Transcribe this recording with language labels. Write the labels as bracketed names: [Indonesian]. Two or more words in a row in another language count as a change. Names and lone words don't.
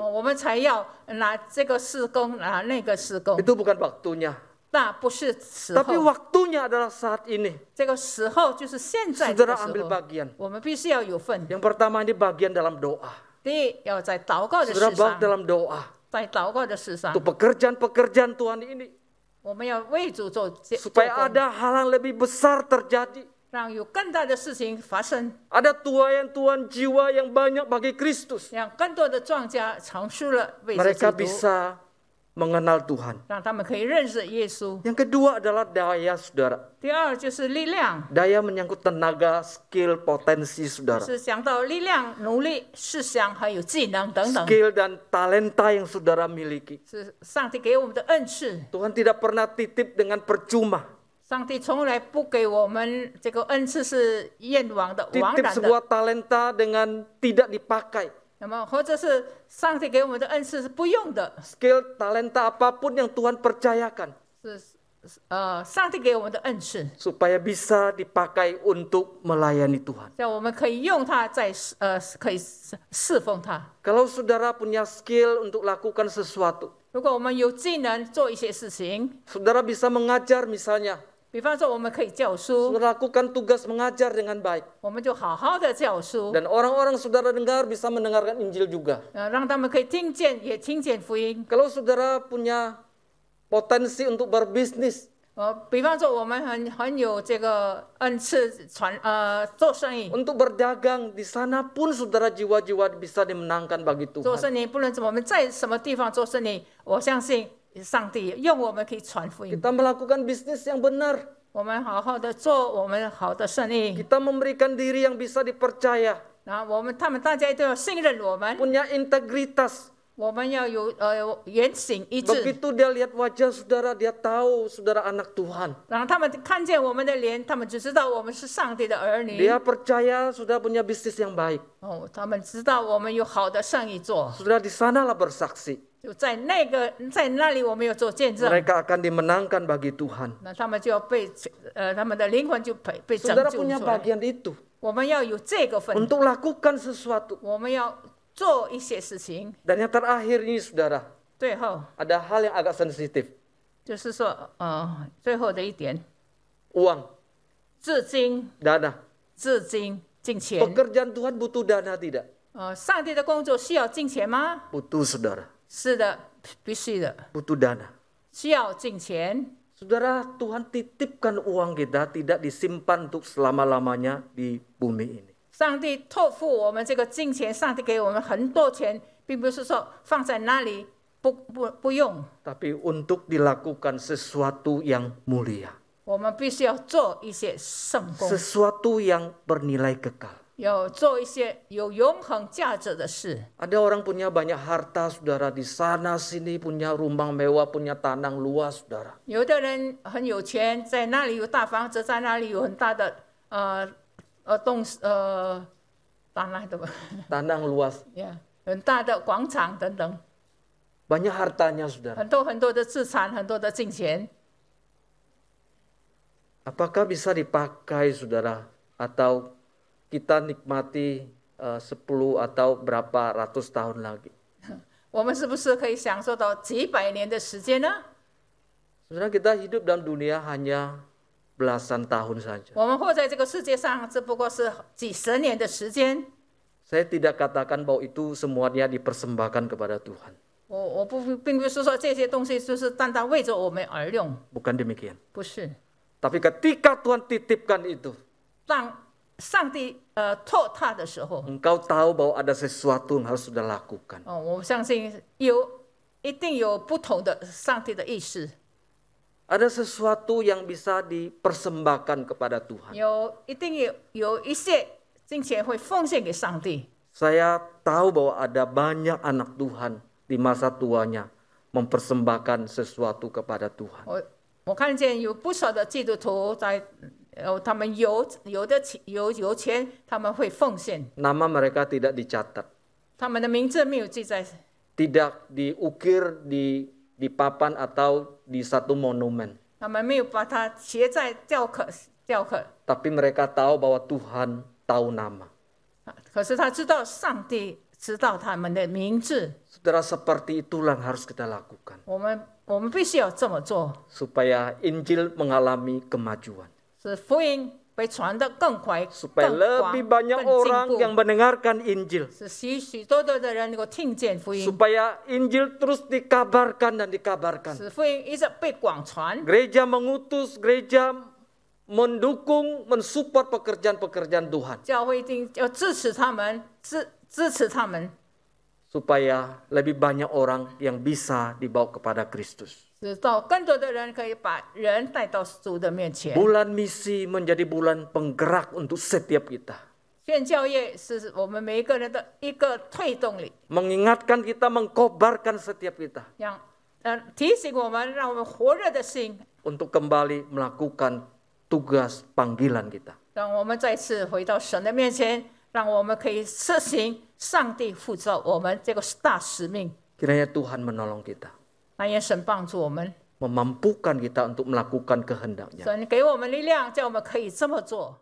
[Chinese] 我们才要拿这个施工，拿那个施工。 [Indonesian] Itu bukan waktunya. [Chinese] 那不是时 [Indonesian] Tapi [Chinese] 候， [Indonesian] waktunya adalah saat ini. [Chinese] 这个时候就是现在这个 [Indonesian] Saudara [Chinese] 时 [Indonesian] ambil [Chinese] 候， [Indonesian] bagian. [Chinese] 我们必须要有份。 [Indonesian] Yang pertama ini bagian dalam doa. [Chinese] 第一，要在祷告的 [Indonesian] Saudara [Chinese] 事 [Indonesian] bawa [Chinese] 上， [Indonesian] dalam doa. [Chinese] 在祷告的事上， [Indonesian] Untuk pekerjaan-pekerjaan Tuhan ini. [Chinese] 我们要为主做 [Indonesian] Supaya [Chinese] 工， [Indonesian] ada hal yang lebih besar terjadi. [Chinese] 让有更大的事情发生， [Indonesian] Ada tuaian-tuan jiwa yang banyak bagi Kristus. [Chinese] 让更多的庄家尝试了为着 [Indonesian] Mereka [Chinese] 基督， [Indonesian] bisa mengenal Tuhan. [Chinese] 让他们可以认识耶稣。 [Indonesian] Yang kedua adalah daya, saudara. [Chinese] 第二就是力量， [Indonesian] Daya menyangkut tenaga, skill, potensi, saudara. [Chinese] 是讲到力量、努力、思想还有技能等等， [Indonesian] Skill dan talenta yang saudara miliki. [Chinese] 是上帝给我们的恩赐。 [Indonesian] Tuhan tidak pernah titip dengan percuma. [Chinese] 上帝从来不给我们这个恩赐是愿望的、枉 [Indonesian] Titip [Chinese] 然的。 [Indonesian] sebuah talenta dengan tidak dipakai. [Chinese] 那么或者是上帝给我们的恩赐是不用的， [Indonesian] Skill, talenta apapun yang Tuhan percayakan. [Chinese] 是上帝给我们的恩赐， [Indonesian] Supaya bisa dipakai untuk melayani Tuhan. [Chinese] 让我们可以用它在可以侍奉它。 [Indonesian] Kalau saudara punya skill untuk lakukan sesuatu. [Chinese] 如果我们有技能做一些事情， [Indonesian] Saudara bisa mengajar misalnya. [Chinese] 比方说我们可以教书， [Indonesian] Saudara lakukan tugas mengajar dengan baik. [Chinese] 我们就好好的教书， [Indonesian] Dan orang-orang saudara dengar bisa mendengarkan Injil juga. [Chinese] 让他们可以听见，也听见福音。 [Indonesian] Kalau saudara punya potensi untuk berbisnis. [Chinese] 比方说我们很有这个恩赐做生意， [Indonesian] Untuk berdagang, di sana pun saudara jiwa-jiwa bisa dimenangkan bagi [Chinese] 做 [Indonesian] Tuhan. [Chinese] 生意不论我们在什么地方做生意，我相信上帝用我们可以传福音。 [Indonesian] Kita melakukan bisnis yang benar. [Chinese] 我们好好的做我们好的生意， [Indonesian] Kita memberikan diri yang bisa dipercaya. [Chinese] 然后他们大家都要信任我们， [Indonesian] Punya integritas. [Chinese] 我们要有言行一致， [Indonesian] Begitu dia lihat wajah saudara, dia tahu saudara anak Tuhan. [Chinese] 然后他们看见我们的脸，他们就知道我们是上帝的儿女。 [Indonesian] Dia percaya saudara punya bisnis yang baik. [Chinese] 他们知道我们有好的生意做， [Indonesian] Saudara di sanalah bersaksi. [Chinese] 就在那里我们有做见证， [Indonesian] Mereka akan dimenangkan bagi Tuhan. [Chinese] 那他们就要他们的灵魂就被拯 [Indonesian] Saudara [Chinese] 救 [Indonesian] punya [Chinese] 出来。 [Indonesian] bagian itu. [Chinese] 我们要有这个份， [Indonesian] untuk lakukan sesuatu. [Chinese] 我们要做一些事情。 [Indonesian] Dan yang terakhir ini saudara, [Chinese] 最后 [Indonesian] ada hal yang agak sensitif. [Chinese] 就是说，最后的一点， [Indonesian] Uang, [Chinese] 资金、 [Indonesian] dana. [Chinese] 资金、金钱。 [Indonesian] Pekerjaan Tuhan butuh dana tidak? [Chinese] 上帝的工作需要金钱吗？ [Indonesian] Butuh saudara, [Chinese] 是的，必须的， [Indonesian] butuh dana. [Chinese] 需要金钱。 [Indonesian] Saudara, Tuhan titipkan uang kita tidak disimpan untuk selama-lamanya di bumi ini. [Chinese] 上帝托付我们这个金钱，上帝给我们很多钱，并不是说放在那里不用， [Indonesian] Tapi untuk dilakukan sesuatu yang mulia. [Chinese] 我们必须要做一些圣工， [Indonesian] Sesuatu yang bernilai kekal. [Chinese] 要做一些有永恒价值的事。 [Indonesian] Ada orang punya banyak harta, saudara, di sana sini punya rumah mewah, punya tanah luas, saudara. [Chinese] 有的人很有钱，在那里有大房子，在那里有很大的 [Indonesian] Tanah luas, [Chinese] 很大的广场等等， [Indonesian] banyak hartanya, saudara. [Chinese] 很多的资产，很多的金钱。 [Indonesian] Apakah bisa dipakai, saudara, atau kita nikmati 10 atau berapa ratus tahun lagi? [Chinese] 我们是不是可以享受到几百年的时间呢？ [Indonesian] Saudara, kita hidup dalam dunia hanya belasan tahun saja. [Chinese] 我们活在这个世界上，只不过是几十年的时间。 [Indonesian] Saya tidak katakan bahwa itu semuanya dipersembahkan kepada Tuhan. [Chinese] 我并不是说这些东西就是单单为着我们而用， [Indonesian] Bukan demikian. [Chinese] 不是。 [Indonesian] Tapi ketika Tuhan titipkan itu, [Chinese] 让上帝托他的时候， [Indonesian] engkau tahu bahwa ada sesuatu yang harus sudah lakukan. [Chinese] 我相信一定有不同的上帝的意思， [Indonesian] Ada sesuatu yang bisa dipersembahkan kepada Tuhan. [Chinese] 一定有一些金钱会奉献给上帝。 [Indonesian] Saya tahu bahwa ada banyak anak Tuhan di masa tuanya mempersembahkan sesuatu kepada Tuhan. [Chinese] 我看见有不少的基督徒在，他们有钱，他们会奉献， [Indonesian] Nama mereka tidak dicatat, [Chinese] 他们的名字没有记在， [Indonesian] tidak diukir di papan atau di satu monumen. [Chinese] 他们没有把它写在雕刻， [Indonesian] Tapi mereka tahu bahwa Tuhan tahu nama. [Chinese] 可是他知道上帝知道他们的名字， [Indonesian] Saudara, seperti itulah yang harus kita lakukan. [Chinese] 我们必须要这么做， [Indonesian] Supaya Injil mengalami kemajuan. [Chinese] 使福音被传得更快、 [Indonesian] Supaya [Chinese] 更广、 [Indonesian] lebih banyak [Chinese] 更 [Indonesian] orang [Chinese] 进 [Indonesian] yang [Chinese] 步， [Indonesian] mendengarkan Injil. [Chinese] 使许多的人能够听见福音， [Indonesian] Supaya Injil terus dikabarkan dan dikabarkan. [Chinese] 使福音一直被广传。 [Indonesian] Gereja mengutus, gereja mendukung, mensupport pekerjaan-pekerjaan Tuhan. [Chinese] 教会一定要支持他们，支持他们， [Indonesian] Supaya lebih banyak orang yang bisa dibawa kepada Kristus. [Chinese] 直到更多的人可以把人带到主的面前。 [Indonesian] Bulan misi menjadi bulan penggerak untuk setiap kita. [Chinese] 宣教业是我们每一个人的一个推动力， [Indonesian] Mengingatkan kita, mengkobarkan setiap kita. [Chinese] 提醒我们，让我们火热的心， [Indonesian] Untuk kembali melakukan tugas panggilan kita. [Chinese] 让我们再次回到神的面前，让我们可以实行上帝负责我们这个大使命。 [Indonesian] Kiranya Tuhan menolong kita. [Chinese] 那愿神帮助我们， [Indonesian] Memampukan kita untuk melakukan kehendaknya. [Chinese] 神给我们力量，叫我们可以这么做。